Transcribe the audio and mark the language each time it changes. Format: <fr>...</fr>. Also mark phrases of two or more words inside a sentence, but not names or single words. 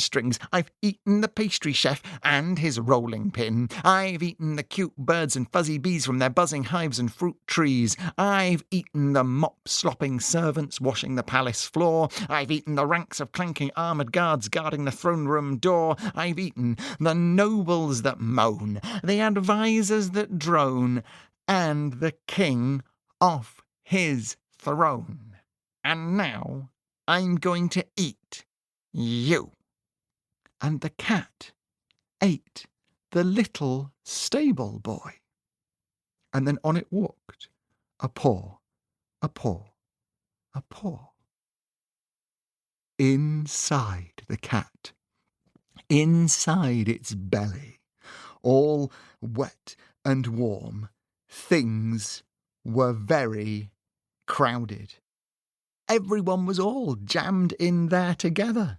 <en>strings, I've eaten the pastry chef and his rolling pin, I've eaten the cute birds and fuzzy bees from their buzzing hives and fruit trees, I've eaten the mop-slopping servants washing the palace floor, I've eaten the ranks of clanking armoured guards guarding the throne room door, I've eaten the nobles that moan, the advisers that drone, and the king off his throne. And now I'm going to eat you." And the cat ate the little stable boy. And then on it walked, a paw, a paw, a paw. Inside the cat, inside its belly, all wet and warm, things were very crowded. Everyone was all jammed in there together.</en>